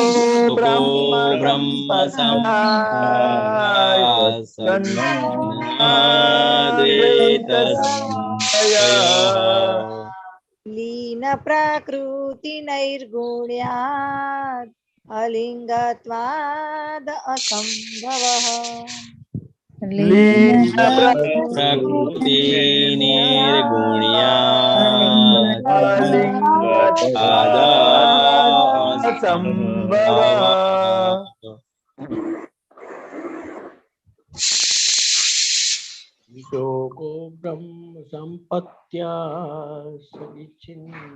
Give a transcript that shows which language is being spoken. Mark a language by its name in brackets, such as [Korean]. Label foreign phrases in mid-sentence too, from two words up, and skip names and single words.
[Sanskrit] ब्रह्म सच्चिन्नाद्वैत संशयः लीन प्रकृति नैर्गुण्यात् अलिङ्गत्वाद् असम्भवः લીન પ્રકૃતિ નિર્ગુણ્યાત અલિંગત્વાદ સંભવઃ. વિશોકો બ્રહ્મ સંપત્ત્યા સવિચ્છિન્ન.